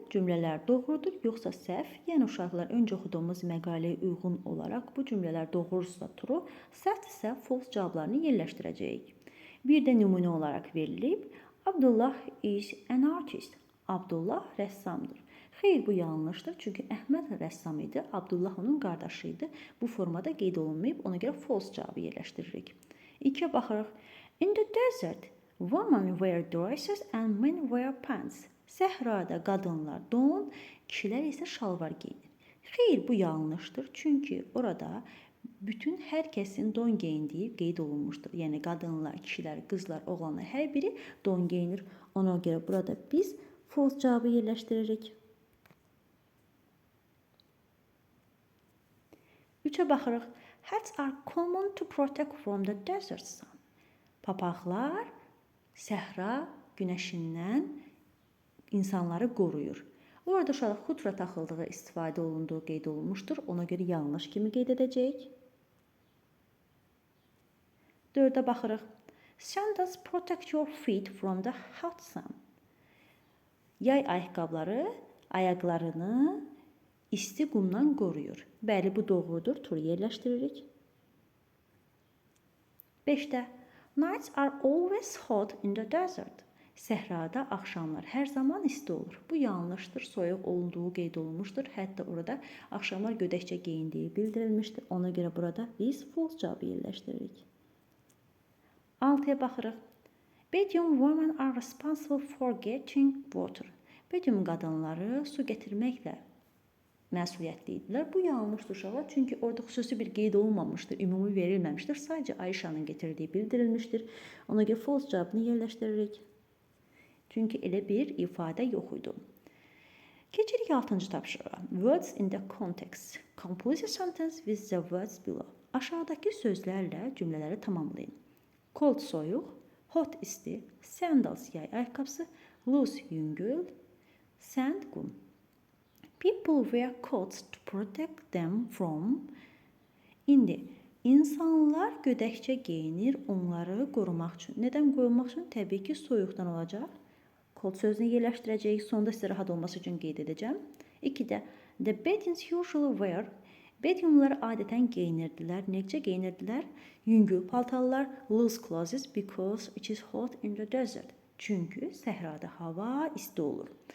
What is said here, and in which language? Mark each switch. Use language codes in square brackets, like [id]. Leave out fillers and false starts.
[az] Cümlələr doğrudur, yoxsa səhv. Yəni uşaqlar öncə oxuduğumuz məqaləyə uyğun olaraq bu cümlələr doğrudursa true, səhv isə false cavablarını yerləşdirəcəyik. Bir də nümunə olaraq verilib. [en] Abdullah is an artist. [az] Abdullah rəssamdır. Xeyr, bu yanlışdır. Çünki Əhməd rəssam idi, Abdullah onun qardaşı idi. Bu formada qeyd olunmayıb, ona görə false cavabı yerləşdiririk. 2-yə baxırıq. [en] In the desert, women wear dresses and men wear pants. [az] Səhrada qadınlar don, kişilər isə şalvar geyinir. Xeyr, bu yanlışdır. Çünki orada bütün hər kəsin don geyindiyi qeyd olunmuşdur. Yəni qadınlar, kişilər, qızlar, oğlanlar hər biri don geyinir. Ona görə burada biz false cavabı yerləşdiririk. 3-ə baxırıq. [en] Hats are common to protect from the desert sun. [az] Papaqlar səhra günəşindən insanları qoruyur. Orada uşaqlar xutra taxıldığı istifadə olunduğu qeyd olunmuşdur. Ona görə yanlış kimi qeyd edəcəyik. 4-ə baxırıq. [en] Sandals protect your feet from the hot sun. [az] Yay ayaqqabıları ayaqlarını isti qumdan qoruyur. Bəli, bu doğrudur. Tur yerləşdiririk. 5-də. [en] Nights are always hot in the desert. [az] Səhrada axşamlar hər zaman isti olur. Bu yanlışdır. Soyuq olduğu qeyd olunmuşdur. Hətta orada axşamlar gödəkçə geyindiyi bildirilmişdir. Ona görə burada biz false cavabı yerləşdiririk. 6-ya baxırıq. [en] Bedouin women are responsible for getting water. [az] Bedouin qadınları su gətirməklə məsuliyyətli idilər. Bu yanlışdır uşaqlar. Çünki orada xüsusi bir qeyd olunmamışdır, ümumi verilməmişdir. Sadəcə Ayşanın getirdiyi bildirilmişdir. Ona görə false cavabını yerləşdiririk. Çünki elə bir ifadə yox idi. Keçirik 6-cı tapşırığa. [en] Words in the context. Compose a sentence with the words below. [az] Aşağıdakı sözlərlə cümlələri tamamlayın. Cold soyuq, hot isti, sandals yay ayaqqabısı, loose yüngül, sand qum. [en] People wear coats to protect them from. [az] İndi insanlar gödəkçə geyinir onları qorumaq üçün. Nədən qorumaq üçün? Təbii ki, soyuqdan olacaq. Coat sözünü yerləşdirəcəyik. Sonda sizə rahat olması üçün qeyd edəcəm. 2-də [en] the Bedouins usually wear. [az] Bedouinlər adətən geyinirdilər. Necə geyinirdilər? Yüngül paltarlar, [en] loose clothes because it is hot in the desert. [az] Çünki səhrada hava isti olur.